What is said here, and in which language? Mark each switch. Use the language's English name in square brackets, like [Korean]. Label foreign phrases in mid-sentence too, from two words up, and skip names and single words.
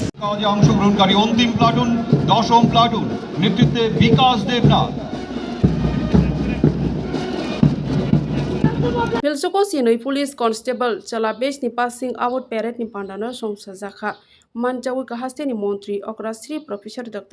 [Bangla] কাজে অংশগ্রহণকারী অন্তিম প্লাটুন 10ম প্লাটুন নেতৃত্বে বিকাশ দেবনাথ। [Kok Borok] Filsoko sinoi [English] police constable [Kok Borok] chala base ni [English] passing out parade [Kok Borok] ni pandana somsa zakha manjawi kahaste ni montri okrasri professor Dr.